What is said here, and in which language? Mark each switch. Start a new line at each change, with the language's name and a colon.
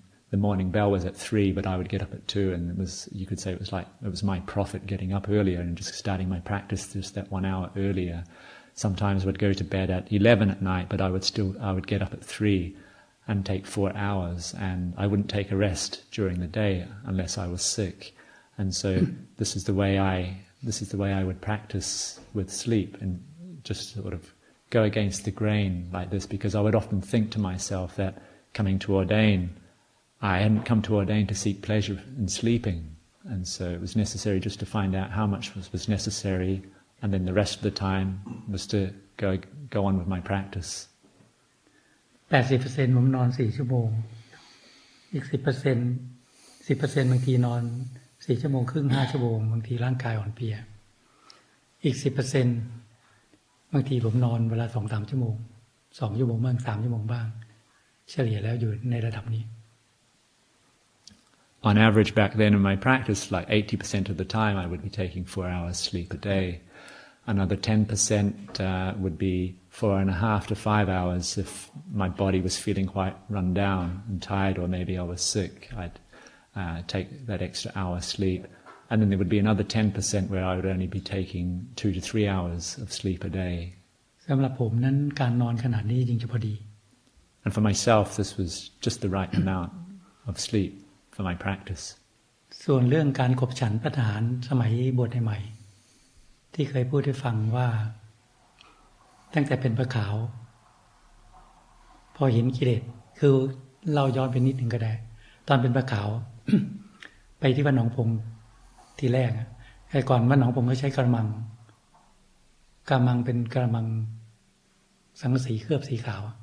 English: the morning bell was at 3 but I would get up at 2 and it was you could say it was my profit getting up earlier and just starting my practice just that 1 hour earlier sometimes I would go to bed at 11 at night but I would get up at 3 and take 4 hours and I wouldn't take a rest during the day unless I was sick and so this is the way I would practice with sleep and just sort of go against the grain like this because I would often think to myself that coming to ordain I hadn't come to ordain to seek pleasure in sleeping and so it was necessary just to find out how much was necessary and then the rest of the time was to go on with my practice
Thai: 80% ผมนอน4 ชั่วโมงอีก 10% บางทีนอน4 ชั่วโมงครึ่ง5 ชั่วโมงบางทีร่างกายอ่อนเพลียอีก 10% บางทีผมนอนเวลา 2-3 ชั่วโมง2 ชั่วโมงบ้าง3 ชั่วโมงบ้างเฉลี่ยแล้วอยู่ในระดับนี้
English: On average back then in my practice like 80% of the time I would be taking 4 hours sleep a day another 10% would be 4.5 to 5 hours if my body was feeling quite run down and tired or maybe I was sick I'd take that extra hour sleep and then there would be another 10% where I would only be taking 2 to 3 hours of sleep a day
Thai: สำหรับผมนั้นการนอนขนาดนี้จริงจะพอดี
English: and for myself this was just the right amount of sleep for my practice
Thai: ส่วนเรื่องการขบฉันประทานสมัยบวชใหม่ที่เคยพูดให้ฟังว่าตั้งแต่เป็นพระขาวพอเห็นกิเลสคือเราย้อนไปนิดหนึ่งก็ได้ตอนเป็นพระขาว ไปที่วัดหนองพงทีแรกไอ้ก่อนวัดหนองพงเขาใช้กระมังเป็นกระมังสังกะสีเคลือบสีขาว